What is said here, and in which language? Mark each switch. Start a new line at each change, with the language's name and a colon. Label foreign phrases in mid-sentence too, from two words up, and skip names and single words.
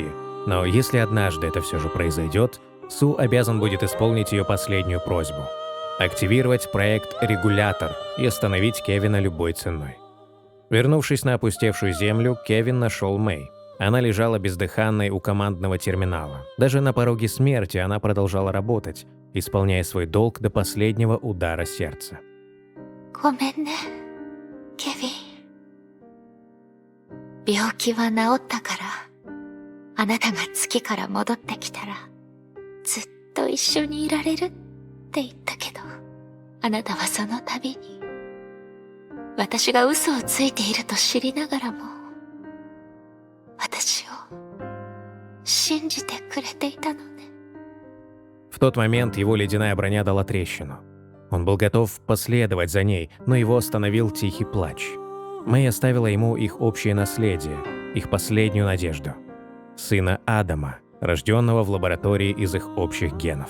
Russian: Но если однажды это все же произойдет, Су обязан будет исполнить ее последнюю просьбу – активировать проект «Регулятор» и остановить Кевина любой ценой. Вернувшись на опустевшую Землю, Кевин нашел Мэй. Она лежала бездыханной у командного терминала. Даже на пороге смерти она продолжала работать, исполняя свой долг до последнего удара сердца.
Japanese: ごめんね、ケビン。病気は治ったから、あなたが月から戻ってきたら、ずっと一緒にいられるって言ったけど、あなたはその度に、私が嘘をついていると知りながらも、私を信じてくれていたのね。
Russian: В тот момент его ледяная броня дала трещину. Он был готов последовать за ней, но его остановил тихий плач. Мэй оставила ему их общее наследие, их последнюю надежду. Сына Адама, рожденного в лаборатории из их общих генов.